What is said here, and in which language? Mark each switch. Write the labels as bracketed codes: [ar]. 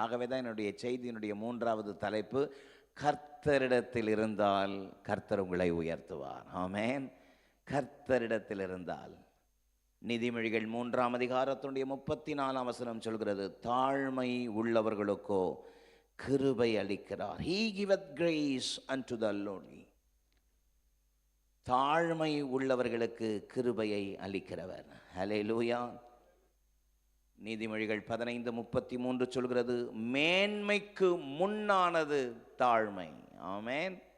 [ta] ஆகவே தான் என்னுடைய செய்தியினுடைய 3வது தலைப்பு, கர்த்தரிடத்தில் இருந்தால் கர்த்தர் உங்களை உயர்த்துவார். ஆமென். கர்த்தரிடத்தில் இருந்தால். நீதிமொழிகள் 3ஆம் அதிகாரத்தினுடைய 34ஆம் வசனம் சொல்கிறது, தாழ்மை உள்ளவர்களுக்கோ கிருபை அளிக்கிறார். [en] He giveth grace unto the lowly. [ta] தாழ்மை உள்ளவர்களுக்கு கிருபையை அளிக்கிறவர். ஹல்லேலூயா. நீதிமொழிகள் 15:33 சொல்கிறது, மேன்மைக்கு முன்னானது தாழ்மை. ஆமென்.